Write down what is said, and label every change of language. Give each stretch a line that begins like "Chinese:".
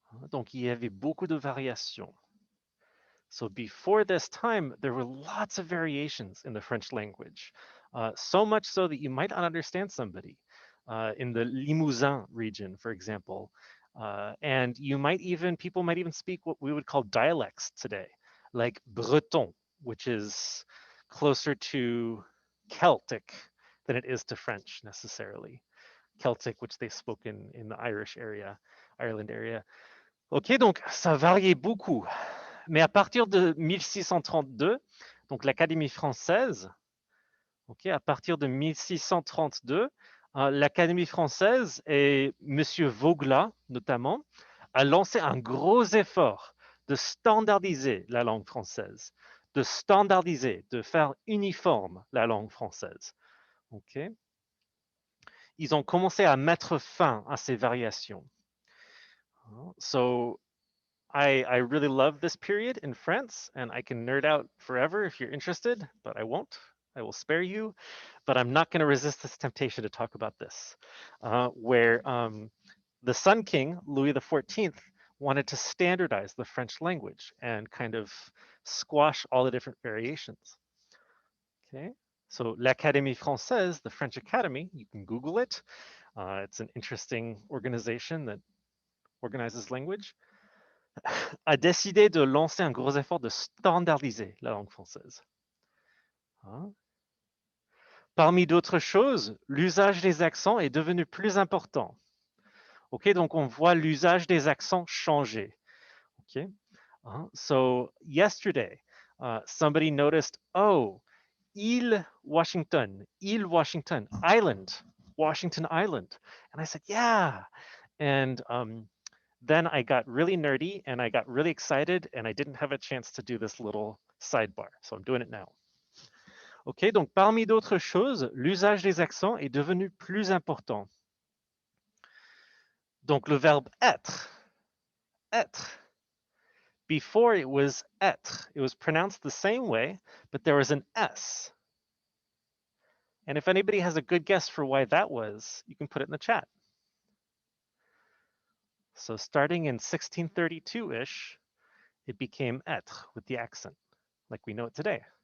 French: Donc, il y avait beaucoup de variations.
English: So before this time, there were lots of variations in the French language, so much so that you might not understand somebody in the Limousin region, for example. And people might even speak what we would call dialects today, like Breton, which is closer to Celtic than it is to French necessarily. Celtic, which they spoke in the Irish area, Ireland area.
French: Ok, donc ça variait beaucoup. Mais à partir de 1632, donc l'Académie française, ok, à partir de 1632, l'Académie française et Monsieur Vogla notamment a lancé un gros effort de standardiser la langue française, de standardiser, de faire uniforme la langue française. Ok, ils ont commencé à mettre fin à ces variations.
English: So I really love this period in France, and I can nerd out forever if you're interested, but I won't. I will spare you, but I'm not going to resist this temptation to talk about this, where the Sun King, Louis XIV, wanted to standardize the French language and kind of squash all the different variations. Okay, so l'Académie Française, the French Academy, you can Google it. It's an interesting organization that organizes language.
French: A décidé de lancer un gros effort de standardiser la langue française. Hein? Parmi d'autres choses, l'usage des accents est devenu plus important. Ok, donc on voit l'usage des accents changer.
English: Ok, so yesterday, somebody noticed, oh, Washington, Island, Washington Island, and I said, yeah, and then I got really nerdy and I got really excited and I didn't have a chance to do this little sidebar. So I'm doing it now.
French: OK, donc parmi d'autres choses, l'usage des accents est devenu plus important. Donc le verbe être
English: être. Before it was être. It was pronounced the same way, but there was an S. And if anybody has a good guess for why that was, you can put it in the chat. So starting in 1632-ish, it became être with the accent, like we know it today.